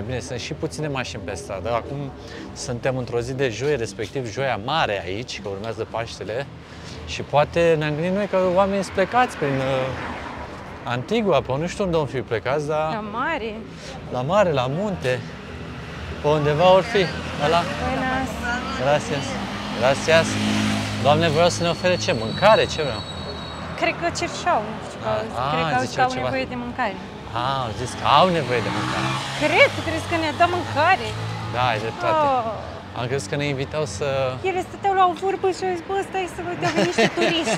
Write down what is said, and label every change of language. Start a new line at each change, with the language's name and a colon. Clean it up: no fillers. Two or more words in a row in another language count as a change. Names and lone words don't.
Romanian: Bine, sunt și puține mașini pe stradă. Acum suntem într-o zi de joi, respectiv Joia Mare aici, că urmează Paștele. Și poate ne-am gândit noi că oamenii sunt plecați prin Antigua, pe nu știu unde vom fi plecați, dar... La mare. La mare, la munte. Pe undeva or fi. Ăla.
Spanish: Buenas. Gracias. Gracias.
Romanian: Doamne, vreau să ne ofere ce? Mâncare? Ce vreau? Cred că cerșau, nu știu. Cred că ziceau au ceva. nevoie de mâncare. Au zis că au nevoie de mâncare. Cred, tu crezi că ne-a dat mâncare? Da, ai dreptate. Oh. Am crezut că ne invitau să... Ele stăteau la o vorbă și au zis, bă, stai să vă dea niște turiști.